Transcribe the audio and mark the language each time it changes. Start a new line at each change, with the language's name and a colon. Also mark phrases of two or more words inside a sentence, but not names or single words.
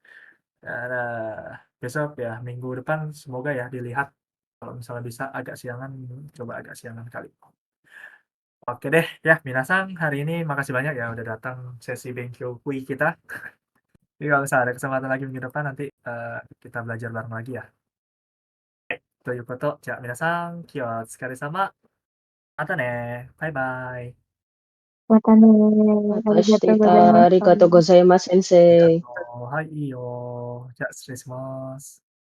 Indonesian: Besok ya minggu depan semoga ya dilihat. Kalau misalnya bisa agak siangan, coba agak siangan kali. Oke deh, ya Minasang hari ini makasih banyak ya udah datang sesi Benkyo Kui kita. Jadi kalau misalnya ada kesempatan lagi minggu depan nanti kita belajar bareng lagi ya.
Japanese: ということ。じゃあ皆さん、今日はお疲れ様。またね。バイバイ。またね。ありがとうございました。ありがとうございます, ありが Sensei. とう。はい、いいよ。じゃあ失礼します。